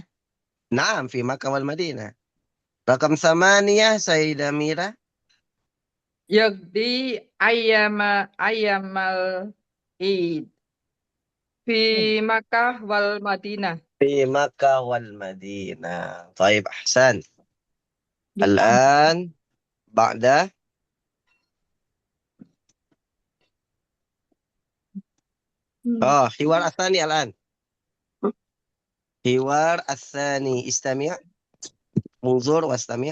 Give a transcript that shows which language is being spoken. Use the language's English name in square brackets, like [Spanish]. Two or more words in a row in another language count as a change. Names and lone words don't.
[Arabic] نعم، في مكة والمدينة. رقم ثمانية سيدة ميرا. يقضي أيام العيد. في مكة والمدينة. في مكة والمدينة. طيب، أحسن. الآن بعد حوار الثاني الآن. حوار الثاني، استمع، انظر واستمع.